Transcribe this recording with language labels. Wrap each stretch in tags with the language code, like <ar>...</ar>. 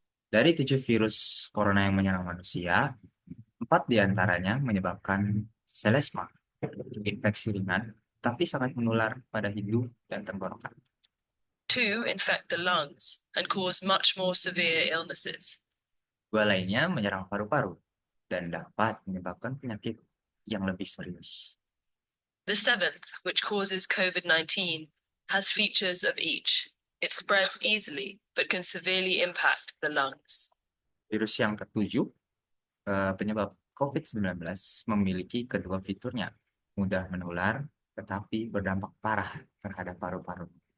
<id>Dari 7 virus corona yang menyerang manusia, 4 diantaranya menyebabkan selesma, infeksi ringan, tapi sangat menular pada hidung dan tenggorokan.</id> <en>2 infect the lungs and cause much more severe illnesses.</en> <id>2 lainnya menyerang paru-paru dan dapat menyebabkan penyakit yang lebih serius.</id> <en>The 7th, which causes COVID-19, has features of each. It spreads easily, but can severely impact the lungs.</en> <id>Virus yang ketujuh, penyebab COVID-19 memiliki kedua fiturnya, mudah menular, tetapi berdampak parah terhadap paru-paru.</id>